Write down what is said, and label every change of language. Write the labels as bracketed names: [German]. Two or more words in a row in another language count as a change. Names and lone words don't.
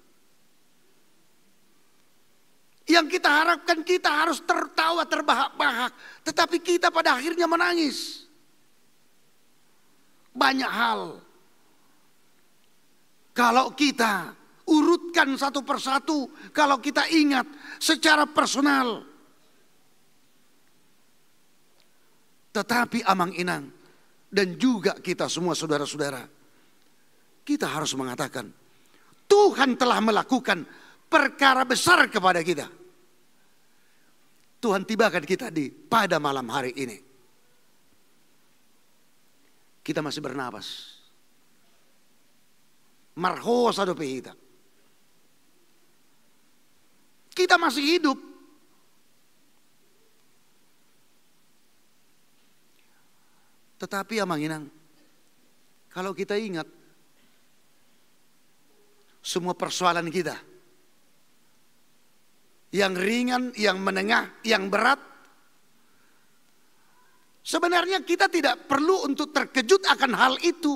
[Indonesian] Yang kita harapkan kita harus tertawa terbahak-bahak, tetapi kita pada akhirnya menangis. Banyak hal. Kalau kita urutkan satu persatu, kalau kita ingat secara personal. Tetapi amang-inang dan juga kita semua saudara-saudara, kita harus mengatakan Tuhan telah melakukan perkara besar kepada kita. Tuhan tibakan kita pada malam hari ini. Kita masih bernapas. [Batak Toba] Marhosa do pehita. [Indonesian] Kita masih hidup. Tetapi amanginang, kalau kita ingat semua persoalan kita, yang ringan, yang menengah, yang berat, sebenarnya kita tidak perlu untuk terkejut akan hal itu.